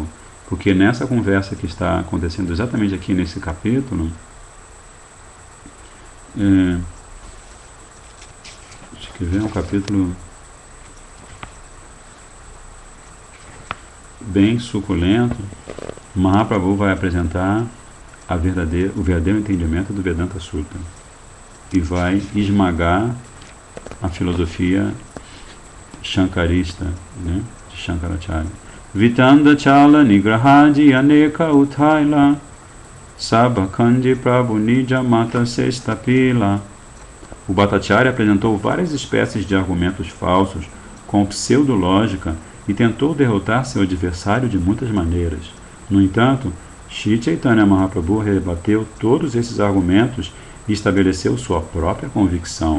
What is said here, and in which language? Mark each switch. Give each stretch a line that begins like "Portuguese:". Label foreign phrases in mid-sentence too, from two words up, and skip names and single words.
Portuguese: Porque nessa conversa que está acontecendo exatamente aqui nesse capítulo, acho que vem um capítulo bem suculento. Mahaprabhu vai apresentar o verdadeiro entendimento do Vedanta Sutra e vai esmagar a filosofia shankarista, né, de Shankaracharya.
Bangla: বিতণ্ডা ছল নিগ্রহাদি অনেক উঠাইল সব খণ্ডি প্রভু নিজ মত সে স্থাপিল.
Portuguese: O Bhattacharya apresentou várias espécies de argumentos falsos com pseudológica e tentou derrotar seu adversário de muitas maneiras. No entanto, Shri Chaitanya Mahaprabhu rebateu todos esses argumentos e estabeleceu sua própria convicção.